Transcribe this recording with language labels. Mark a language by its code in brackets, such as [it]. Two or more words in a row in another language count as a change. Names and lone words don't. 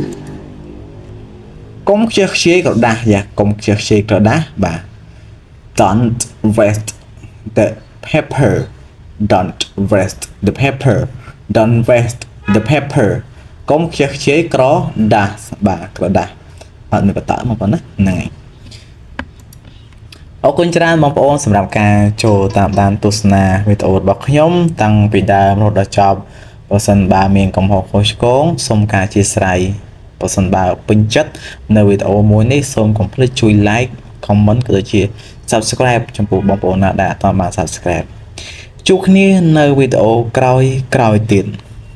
[km] យកុំខ្ជិះខ្ជាយក្រដាស់កុំខ្ជិះខ្ជាយក្រដាស់បាទ [en] Don't waste the paper Don't waste the paper Don't waste the paper [km] កុំខ្ជិះខ្ជាយក្រដាស់បាទក្រដាស់អត់មានបតមកប៉ុណ្ណាហ្នឹងហើយ អរគុណច្រើនបងប្អូនសម្រាប់ការចូលតាមដានទស្សនាវីដេអូរបស់ខ្ញុំតាំងពីដើមរហូតដល់ចប់បើសិនបើមានកំហុសខុសឆ្គងសូមការអធិស្ឋានបើសិនបើពេញចិត្តនៅវីដេអូមួយនេះសូមកុំភ្លេចជួយ [en] like comment [km] ក៏ដូចជា subscribe ចំពោះបងប្អូនណាដែលអត់ទាន់បាន subscribe ជួបគ្នានៅវីដេអូក្រោយៗទៀត